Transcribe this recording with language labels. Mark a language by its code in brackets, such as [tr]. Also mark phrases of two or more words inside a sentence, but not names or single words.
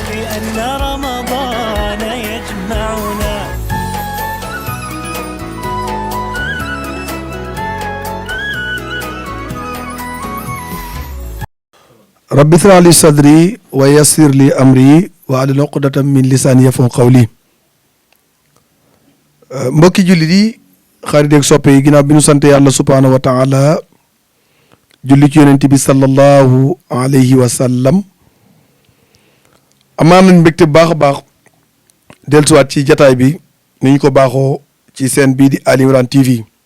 [ar] أن رمضان يجمعنا. رب اشرح لي صدري ويسر لي أمري واحلل عقدة من لساني يفقهوا قولي. [wo] mbokki jullit yi xarit ak soppe yi ginnaaw bi ñu sant yàlla [ar] سبحانه وتعالى [wo] julli ci yonent bi [ar] صلى الله عليه وسلم [wo] amaan nañ mbégte bu baax a baax dellusiwaat ci jataay bi ni ñu ko baaxoo ci seen bii di Ali Imran TV